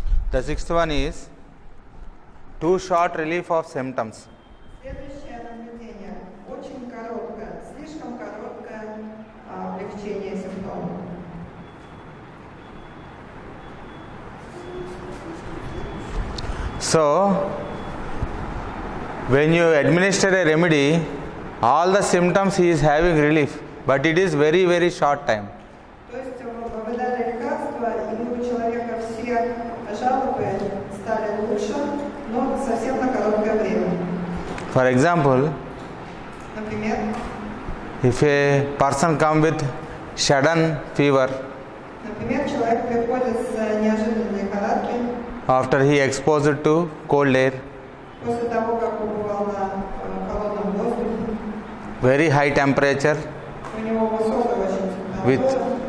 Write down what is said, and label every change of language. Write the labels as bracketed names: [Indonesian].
[English] The sixth one is too short relief of symptoms. [Russian] Следующее наблюдение очень короткое, слишком короткое облегчение симптомов. [English] So, when you administer a remedy, all the symptoms he is having relief, but it is very, very short time. [Russian] То есть вы дали лекарство, и у человека все жалобы стали лучше, но совсем на короткое время. [English] For example, [Russian] Например, [English] if a person come with sudden fever [Russian] например, человек приходит с неожиданной лихорадкой [English] after he exposed to cold air, [Russian] после того, как побывал на холодном воздухе, [English] very high temperature [Russian] у него высокая очень температура,